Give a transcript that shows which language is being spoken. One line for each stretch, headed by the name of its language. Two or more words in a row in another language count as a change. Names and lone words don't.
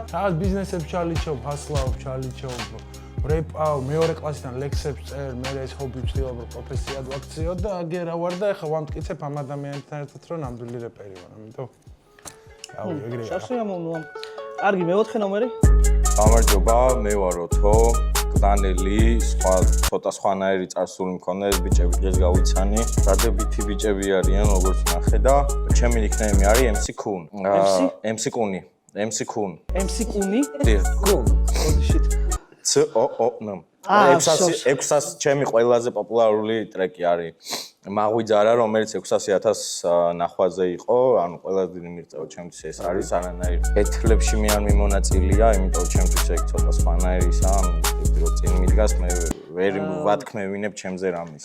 Georgian: რაღაც ბიზნესებს ჩალიჩობ, ფასლავ, ჩალიჩობ, რეპავ, მეორე კლასიდან ლექსებს წერ, მე ეს ჰობი ვცდილობ რომ პროფესიად ვაქციო და აგერა ვარ და ეხლა ვამტკიცებ ამ ადამიანებთან ერთად რომ ნამდვილი რეპერი ვარ, ამიტომ აუ, ეგრეა. შაშიამოვნოა. კარგი, მეოთხე ნომერი? გამარჯობა, მე ვარ ოთო, კდანელი, ცოტა სხვანაირი წარსული მქონდა ეს ბიჭები დღეს გავიცანი. დადებითი ბიჭები არიან, როგორც ნახე და ჩემი ნიკნეიმი არის MC Kun. MC Kuni. MC Kun. MC Kuni? Kun. Shit. C-O-O-N. 600 ჩემი ყველაზე პოპულარული ტრეკი არის. მაღვიძარა, რომელიც 600,000 ნახვაზე იყო, ანუ ყველაზე დიდი მიღწევა ჩემთვის ეს არის არანაირ ეთლებში მე არ მიმონაწილეა, იმიტომ რომ ჩემთვის ეგ ცოტა სხვანაირისაა, რომ წინ მიდგას მე ვერ ვათქმევინებ ჩემზე რამის.